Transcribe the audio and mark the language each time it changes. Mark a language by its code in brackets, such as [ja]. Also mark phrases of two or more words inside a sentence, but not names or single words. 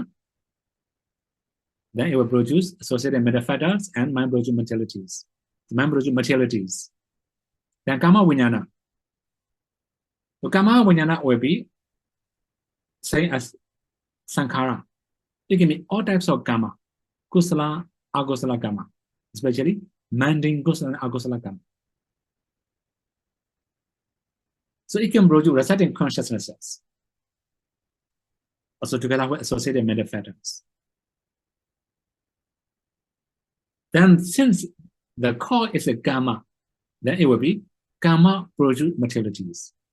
[en] Then it will produce associated mental factors and mind-producing materialities. Mind-producing materialities. Then [pi] Kama Vijnana. [en] So [pi] Kama Vijnana [en] will be same as Sankhara. It can be all types of Kama. [pi] Kusala, Agusala Kama. [en] Especially mundane Kusala and [pi] Agusala Kama. [en] So it can produce resulting consciousnesses. Also together with associated mental factors. Then since the core is a Kama, then it will be Kama produce materialities.